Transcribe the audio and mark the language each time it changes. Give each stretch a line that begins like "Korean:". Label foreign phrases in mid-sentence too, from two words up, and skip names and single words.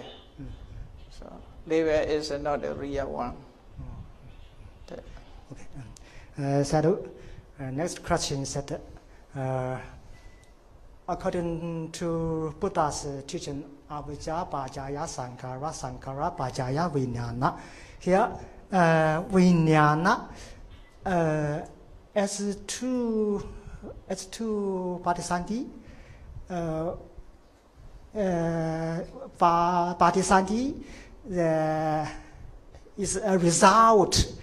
English: So lever is not a real one. Okay. Sadhu, next question is that according to Buddha's teaching,
Pali: avijja, pajaya, sankhara, sankhara, pajaya, vijnana.
English: Here, vijnana as two Patisanti, Patisanti is a result.